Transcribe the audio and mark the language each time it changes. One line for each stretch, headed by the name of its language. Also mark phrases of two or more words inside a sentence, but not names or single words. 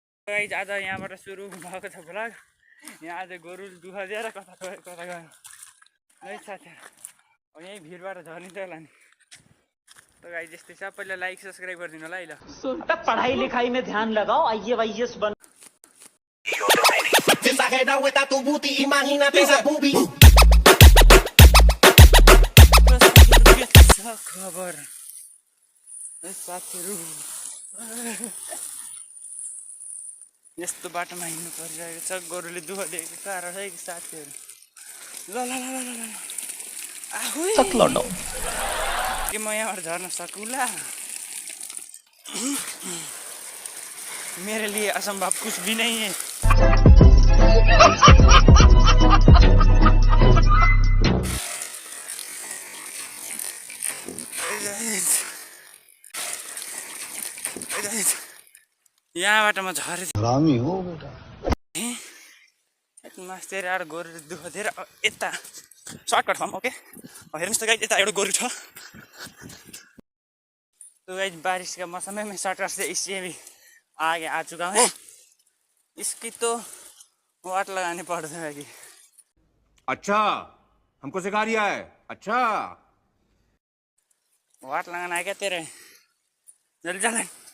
Nepali: गाइस आज यहाँबाट सुरु भएको छ भ्लग। यहाँ आज गोरु दुःख दिएर कता गयो है साथीहरू। अब यहीँ भिडबाट झर्निन्छ होला नि। तो गाइस यस्तै छ, पहिला
English: like subscribe
Nepali: गरिदिनु होला है। ल
Hindi: पढ़ाई लिखाई में ध्यान लगाओ, आईएएस बन।
Nepali: खबर साथीहरू यस्तो बाटोमा हिँड्नु परिरहेको छ। गोरुले दुःख दिएको कारण है साथीहरू। ल ल ल ल ल आहुई के म यहाँबाट झर्न सकुला?
Hindi: मेरे लिए असंभव कुछ भी नहीं है।
Nepali: यहाँबाट म झरे
Hindi: हरामी हो बेटा।
Nepali: मास्टर यार गोरु दुःख दिएर यता सर्टकट फर्म। ओके हेर्नुहोस् त गाइस, यता एउटा गोरु छ।
Hindi: तो गाइस बारिश का मौसम है, मैं सर्टकट से इससे भी आगे आ चुका हूँ। इसकी तो वाट लगानी पड़ जाएगी। अच्छा हमको सिखा रिया है। अच्छा वाट लगाना है क्या तेरे? जल्दी चलें।